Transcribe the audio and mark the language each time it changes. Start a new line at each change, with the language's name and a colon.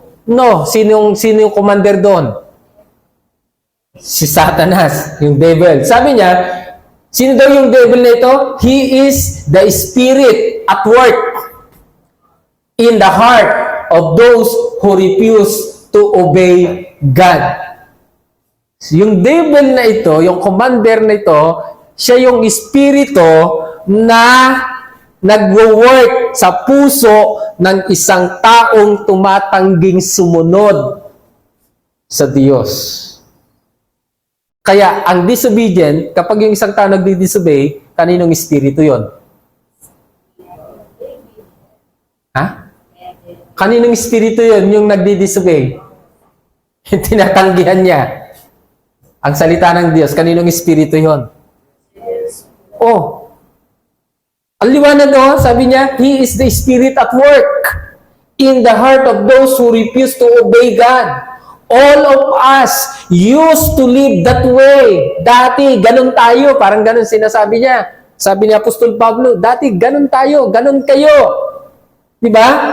Filipino: No, sino yung commander doon? Si Satanas, yung devil. Sabi niya, sino daw yung devil na ito?
English: He is the spirit at work in the heart of those who refuse to obey God.
Filipino: Yung devil na ito, yung commander na ito, siya yung espiritu na nagwo-work sa puso ng isang taong tumatangging sumunod sa Diyos. Kaya, ang disobedient, kapag yung isang tao nagdi-disobey, kaninong espiritu yon? Ha? Kaninong espiritu yon yung nagdi-disobey? Tinatanggihan niya. Ang salita ng Diyos, kaninong espiritu yon?
English: Oh,
Filipino: ang liwanag no, sabi niya,
English: He is the Spirit at work in the heart of those who refuse to obey God. All of us used to live that way.
Filipino: Dati, ganun tayo. Parang ganun sinasabi niya. Sabi ni Apostol Pablo, dati, ganun tayo, ganun kayo. Diba?